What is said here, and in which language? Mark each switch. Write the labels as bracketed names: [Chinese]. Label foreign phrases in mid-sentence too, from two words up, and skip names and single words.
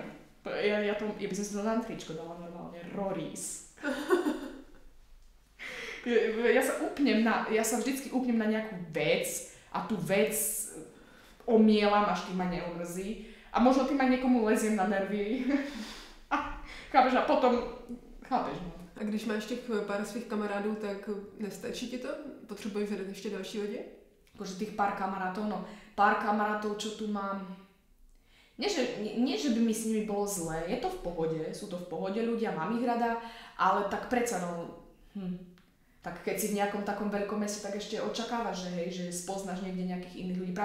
[Slovak] Ja by som si to na tričko dala normálne, roris. Ja sa vždycky upnem na nejakú vec a tú vec omielam, až tým ma neomrzí. A možno tým aj niekomu leziem na nervy. Chápeš, a potom... Chápeš, no. [Czech] A když máš těch pár svých kamarádů, tak nestačí ti to? Potřebuješ hledat ještě další lidi? [Slovak] Akože tých pár kamarátov, čo tu mám... Nie, že by mi s nimi bolo zlé, je to v pohode, sú to v pohode ľudia, mám ich rada, ale tak predsa tak keď si v nejakom takom veľkom meste, tak ešte očakávaš, že spoznáš niekde nejakých iných ľudí.